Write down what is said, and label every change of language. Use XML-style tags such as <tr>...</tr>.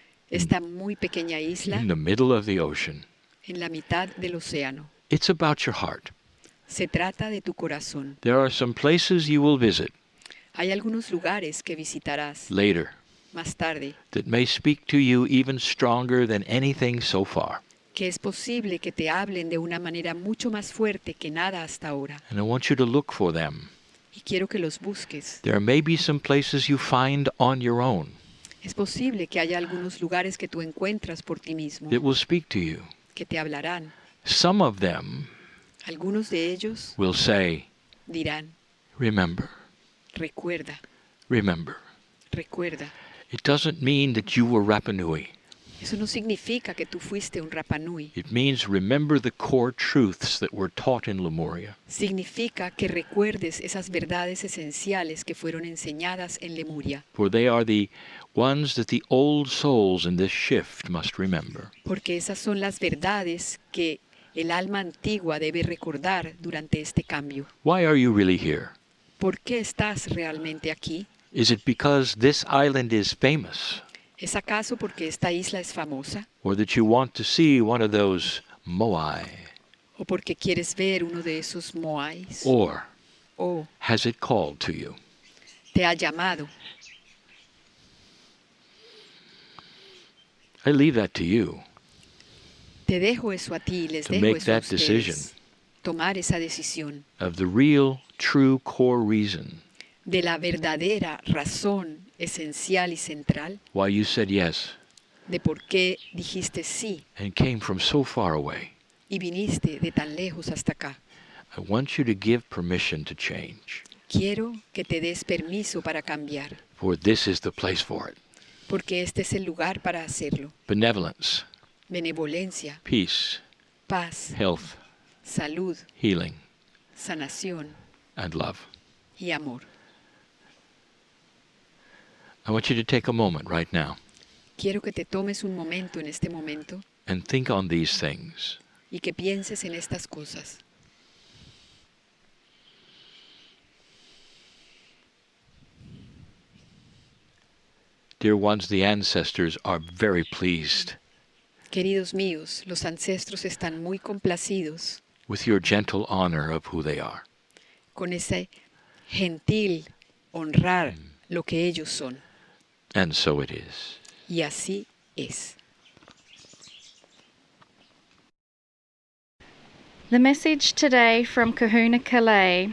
<es>esta muy pequeña isla</es> <en>in the middle of the ocean.</en> <es>en la mitad del océano.</es> <en>It's about your heart.</en> <es>Se trata de tu corazón.</es> <en>There are some places you will visit</en> <es>Hay algunos lugares que visitarás</es> <en>later</en> <es>más tarde</es> <en>that may speak to you even stronger than anything so far.</en> <es>que es posible que te hablen de una manera mucho más fuerte que nada hasta ahora.</es> <en>And I want you to look for them.</en> <es>Y quiero que los busques.</es> <en>There may be some places you find on your own</en> <es>Es posible que haya algunos lugares que tú encuentras por ti mismo</es> <en>that will speak to you.</en> <es>que te hablarán.</es> <en>Some of them</en> <es>Algunos de ellos</es> <en>will say,</en> <es>dirán,</es> <en>remember,</en> <es>recuerda,</es> <en>remember.</en> <es>recuerda.</es> <en>It doesn't mean that you were Rapa Nui.</en> <es>Eso no significa que tú fuiste un Rapa Nui.</es> <en>It means remember the core truths that were taught in Lemuria.</en> <es>Significa que recuerdes esas verdades esenciales que fueron enseñadas en Lemuria.</es> <en>For they are the ones that the old souls in this shift must remember.</en> <es>Porque esas son las verdades que el alma antigua debe recordar durante este cambio.</es> <en>Why are you really here?</en> <es>¿Por qué estás realmente aquí?</es> <en>Is it because this island is famous?</en> <es>¿Es acaso porque esta isla es famosa?</es> <en>Or that you want to see one of those moai?</en> <es>¿O porque quieres ver uno de esos moais?</es> <en>Or</en> <es>¿O</es> <en>has it called to you?</en> <es>te ha llamado?</es> <en>I leave that to you.</en> <es>Te dejo eso a ti, les</es> <en>To</en> <es>dejo</es> <en>make</en> <es>eso a</es> <en>that decision.</en> <es>ustedes. Tomar esa decisión</es> <en>Of the real, true core reason</en> <es>de la verdadera razón esencial y central</es> <en>why you said yes</en> <es>de por qué dijiste sí</es> <en>and came from so far away.</en> <es>y viniste de tan lejos hasta acá.</es> <en>I want you to give permission to change,</en> <es>Quiero que te des permiso para cambiar,</es> <en>for this is the place for it.</en> <es>porque este es el lugar para hacerlo.</es> <en>Benevolence,</en> <es>Benevolencia,</es> <en>peace,</en> <es>paz,</es> <en>health,</en> <es>salud,</es> <en>healing,</en> <es>sanación</es> <en>and love.</en> <es>y amor.</es> <en>I want you to take a moment right now</en> <es>Quiero que te tomes un momento en este momento</es> <en>and think on these things.</en> <es>y que pienses en estas cosas.</es> <en>Dear ones, the ancestors are very pleased</en> <es>Queridos míos, los ancestros están muy complacidos</es> <en>with your gentle honor of who they are.</en> <es>con ese gentil honrar lo que ellos son.</es> <en>And so it is.</en> <es>Y así es.</es> <en>The message today from Kahuna Kalei,</en>